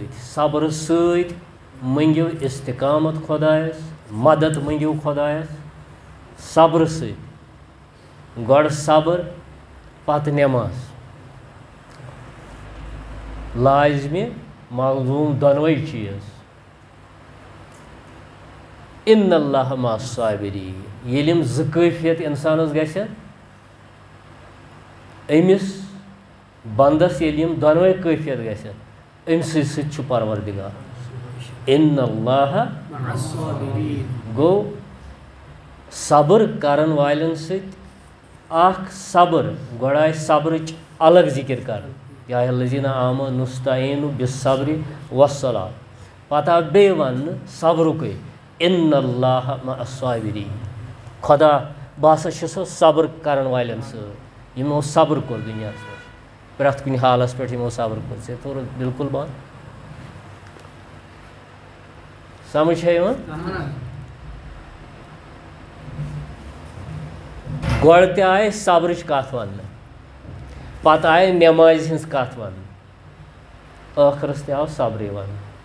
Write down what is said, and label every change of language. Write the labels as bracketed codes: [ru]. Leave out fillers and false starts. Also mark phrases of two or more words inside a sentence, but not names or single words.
[ks] صبر سۭتۍ منگیو استقامت خدایس، مدد منگیو خدایس صبر سۭتۍ. گۄڈٕ صبر پتہٕ نماز. لازمی ملزوم دۄنوَے چیٖز. [ar] ان اللہ مع الصابرین. [ks] ییٚلہِ یِم زٕ کٲفیت اِنسانس گژھن، أمِس بنٛدس ییٚلہِ یِم دۄنوَے کٲفیت گژھن، أمۍ سۭتۍ چھُ پروردگار. [ar] ان اللہ مع الصابرین [ks] گوٚو صبر کرن والٮ۪ن سۭتۍ اکھ صبر. گۄڈٕ آیہِ صبرٕچ الگ ذکر کران. [ar] یا ایھا الذین آمنوا استعینوا بالصبر والصلاۃ. [ks] پتہٕ آو بیٚیہِ وننہٕ صبرُکُے. [ar] ان اللہ مع الصابرین. [ks] خدا بہٕ ہسا چھُس صبر کرن والٮ۪ن سۭتۍ، یِمو صبر کوٚر دُنیاہس منٛز، پرٛٮ۪تھ کُنہِ حالس پٮ۪ٹھ یِمو صبر کوٚر. ژےٚ توٚرُتھ بالکل بنٛد؟ سمجھ چھا یِوان؟ گۄڈٕ تہِ آیہِ صبرٕچ کتھ وننہٕ، پتہٕ آیہِ نٮ۪مازِ ہٕنٛز کتھ وننہٕ، ٲخرس تہِ آو صبرٕے وننہٕ.